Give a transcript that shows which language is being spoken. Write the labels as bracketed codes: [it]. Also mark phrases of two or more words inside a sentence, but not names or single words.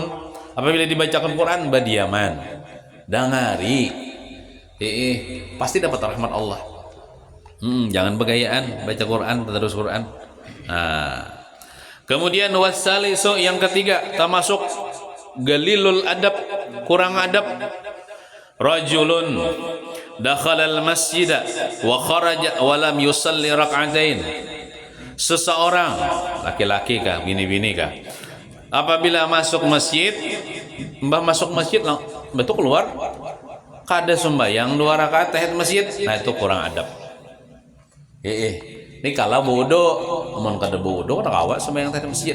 [id] Apabila dibacakan Quran berdiaman, dengari, pasti dapat rahmat Allah. [bjn] Jangan begayaan baca Quran, tadarus Quran. [id] Nah, kemudian wasalisu yang ketiga termasuk [ar] قليل الأدب, [id] kurang adab. [ar] رجل دخل المسجد وخرج ولم يصل ركعتين. [bjn] Seseorang laki-laki kah, bini-bini kah, apabila masuk masjid, betul keluar kada sembahyang 2 rakaat tahiyat masjid, nah itu kurang adab. Ini kalau bodoh, amun kada bodoh kada kawa sembahyang tahiyat masjid.